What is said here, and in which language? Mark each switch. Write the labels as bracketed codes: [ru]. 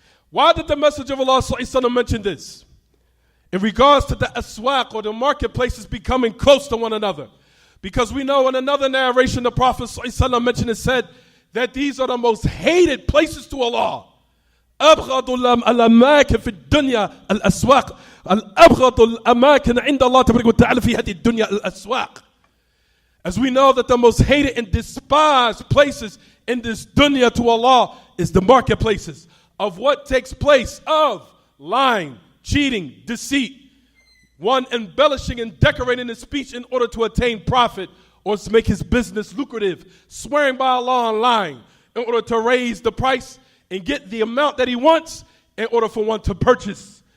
[en] Why did the Messenger of Allah ﷺ mention this? In regards to the aswaq or the marketplaces becoming close to one another. Because we know in another narration the Prophet ﷺ mentioned and said that these are the most hated places to Allah. [ar] أبغض الأماكن في الدنيا الأسواق أبغض الأماكن عند الله تبارك وتعالى في هذه الدنيا الأسواق. [en] As we know that the most hated and despised places in this dunya to Allah is the marketplaces of what takes place of lying, cheating, deceit, one embellishing and decorating his speech in order to attain profit or to make his business lucrative, swearing by Allah and lying in order to raise the price and get the amount that he wants in order for one to purchase